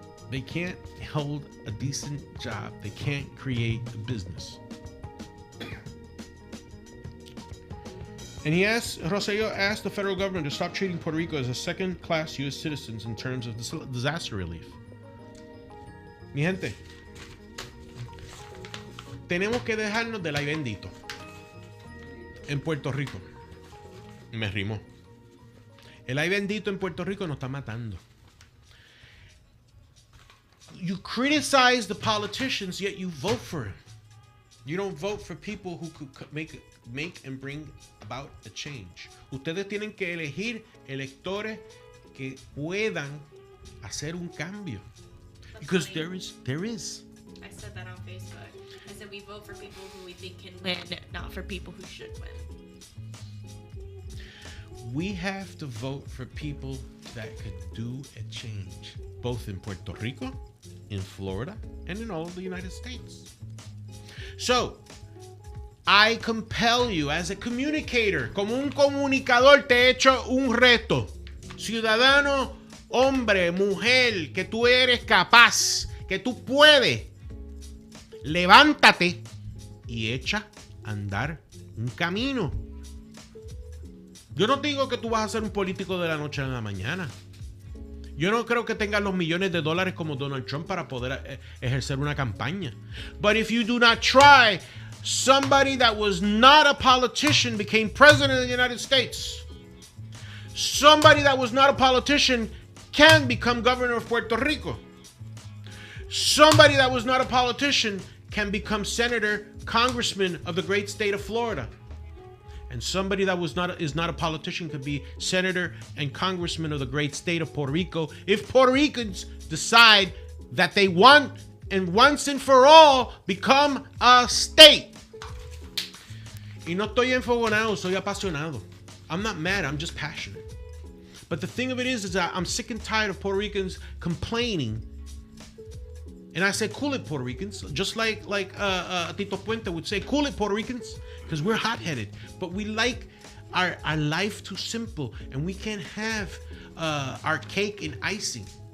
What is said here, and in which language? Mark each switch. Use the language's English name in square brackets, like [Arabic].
[English] They can't hold a decent job. They can't create a business. And Rosselló asked the federal government to stop treating Puerto Rico as a second-class U.S. citizens in terms of disaster relief. [Spanish] Mi gente, tenemos que dejarnos del ay bendito. En Puerto Rico. Me rimó. El ay bendito en Puerto Rico nos está matando. [English] You criticize the politicians, yet you vote for them. You don't vote for people who could make and bring about a change. [Spanish] Ustedes tienen que elegir electores que puedan hacer un cambio. [English] That's Because funny. there is. I said that on Facebook. I said we vote for people who we think can win, not for people who should win. We have to vote for people that could do a change, both in Puerto Rico, in Florida, and in all of the United States. So, I compel you as a communicator, [Spanish] como un comunicador, te he hecho un reto. Ciudadano, hombre, mujer, que tú eres capaz, que tú puedes. Levántate y echa a andar un camino. Yo no digo que tú vas a ser un político de la noche a la mañana. Yo no creo que tengas los millones de dólares como Donald Trump para poder ejercer una campaña. [English] But if you do not try, somebody that was not a politician became president of the United States. Somebody that was not a politician can become governor of Puerto Rico. Somebody that was not a politician can become senator, congressman of the great state of Florida. And somebody that is not a politician could be senator and congressman of the great state of Puerto Rico if Puerto Ricans decide that they want and once and for all become a state. [Spanish] Y no estoy enfogonado, soy apasionado. [English] I'm not mad, I'm just passionate. But the thing of it is that I'm sick and tired of Puerto Ricans complaining. And I say, cool it, Puerto Ricans. Just like Tito Puente would say, cool it, Puerto Ricans. Because we're hot-headed. But we like our life too simple. And we can't have our cake in icing.